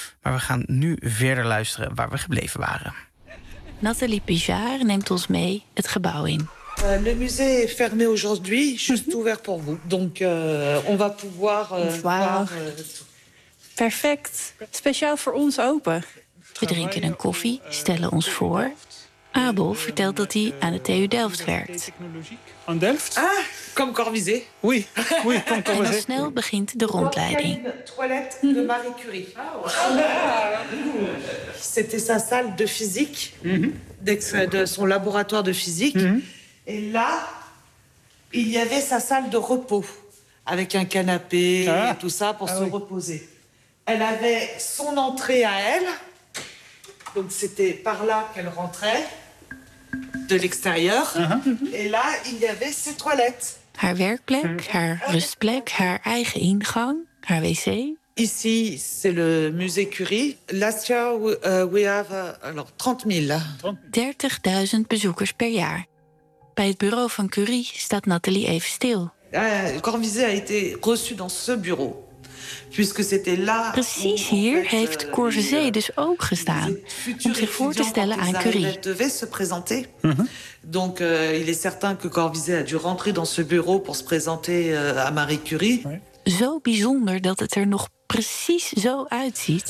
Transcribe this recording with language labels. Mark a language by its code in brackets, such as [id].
[nl] Maar we gaan nu verder luisteren waar we gebleven waren. Nathalie Pijard neemt ons mee het gebouw in. [fr] Le musée est fermé aujourd'hui, juste ouvert pour vous. Donc on va pouvoir voir. [nl] Perfect. Speciaal voor ons open. We drinken een koffie, stellen ons voor. Abel vertelt dat hij aan de TU Delft werkt. Aan Delft? [fr] Ah, comme Corvezee. Oui, oui, comme Corvezee. [nl] En dan snel begint de rondleiding. [fr] Toilette de Marie Curie. C'était sa salle de physique, de son laboratoire de physique. Et là, il y avait sa salle de repos, avec un canapé et tout ça pour se reposer. Elle avait son entrée à elle, donc c'était par là qu'elle rentrait, de l'extérieur. Et là, il y avait ses toilettes. [nl] Haar werkplek, haar rustplek, haar eigen ingang, haar wc. [fr] Ici, c'est le musée Curie. [en] Last year, we have [nl] 30.000 bezoekers per jaar. Bij het bureau van Curie staat Nathalie even stil. [fr] Corvezee a été reçu dans ce bureau. Puisque c'était là. [nl] Precies hier heeft Corvezee dus ook gestaan om zich voor te stellen aan Curie. [fr] Il devait se présenter. Donc il est certain que Corvezee a dû rentrer dans ce bureau pour se présenter à Marie Curie. [nl] Zo bijzonder dat het er nog precies zo uitziet.